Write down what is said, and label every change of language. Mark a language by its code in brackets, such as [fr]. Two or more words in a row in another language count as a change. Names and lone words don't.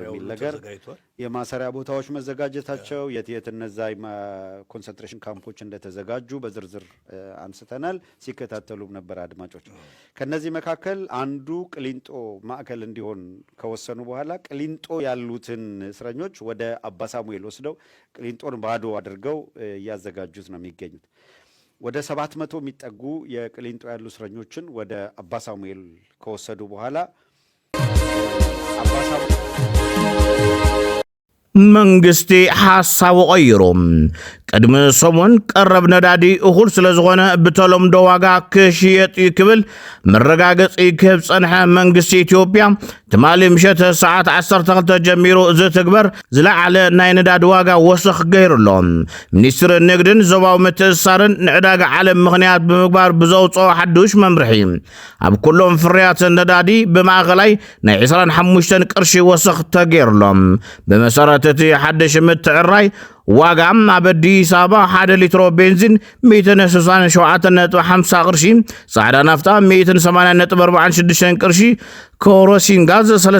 [am] የሚለገር የማሰሪያ ቦታዎች መዘጋጀታቸው የት እነዛ ኮንሰንትሬሽን ካምፖች እንደተዘጋጁ በዝርዝር አንስተናል ሲከታተሉም ነበር አድማጮች ከነዚህ መካከል አንዱ ቅሊንጦ ማዕከል እንዲሆን ከወሰኑ በኋላ ቅሊንጦ ያሉትን እስረኞች ወደ አባ ሳሙኤል ወስደው ቅሊንጦን ባዶ አድርገው ያዘጋጁት ነው የሚገኙት ወደ 700 የሚጠጉ የቅሊንጦ ያሉ እስረኞችን ወደ አባ ሳሙኤል ከወሰዱ በኋላ አባ ሳሙኤል [ti] መንግስቲ ሐሳቡ ቀይሮ ቅድመ ሰሞን ቀረብ ነዳዲ እኹል ስለዝኾነ በተለምዶ ዋጋ ክሽየጥ ይክብል መረጋገጽ ይክብ ጸንሐ መንግስቲ ኢትዮጵያ ትማሊ ምሸት ሰዓት 12 ጀሚሩ ዝትግበር ዝለዓለ ናይ ነዳዲ ዋጋ ወስኽ ገይሩሎም ሚኒስትር ንግድን ዞባዊ ምትእስሳርን ንዕዳጋ ዓለም ምኽንያት ብምግባር ብዘውፅኦ ሓዱሽ መምርሒ ኣብ ኩሎም ፍርያት ነዳዲ ብማእኸላይ ናይ 25 ቅርሺ ወስኽ ተገይሩሎም በመሰረት እቲ ሓድሽ ምትዕራይ ዋጋም ኣብ አዲስ አበባ 1 ሊትሮ ቤንዚን 167.50 ቅርሺ ጻዕዳ ናፍጣ 180.46 ቅርሺ ኮሮሲን ጋዝ